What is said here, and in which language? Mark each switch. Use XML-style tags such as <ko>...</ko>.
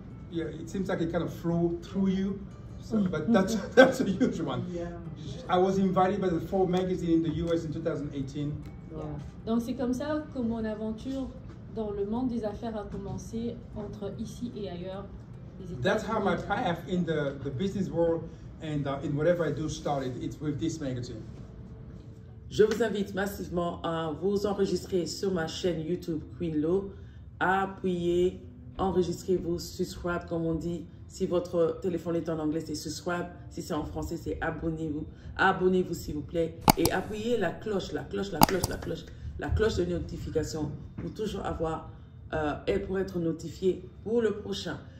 <en>Yeah, it seems like it kind of flow through you, so, but that's a huge one. Yeah. I was invited by the Forbes magazine in the US in 2018. Yeah.</en> <fr>Donc c'est comme ça que mon aventure dans le monde des affaires a commencé entre ici et ailleurs.</fr> <en>That's how my path in the business world and in whatever I do started. It's with this magazine.</en> <fr>Je vous invite massivement à vous enregistrer sur ma chaîne YouTube Queen Lo, à appuyer, enregistrez-vous, subscribe comme on dit. Si votre téléphone est en anglais, c'est subscribe. Si c'est en français, c'est abonnez-vous. Abonnez-vous s'il vous plaît et appuyez la cloche de notification pour toujours avoir et pour être notifié pour le prochain.</fr>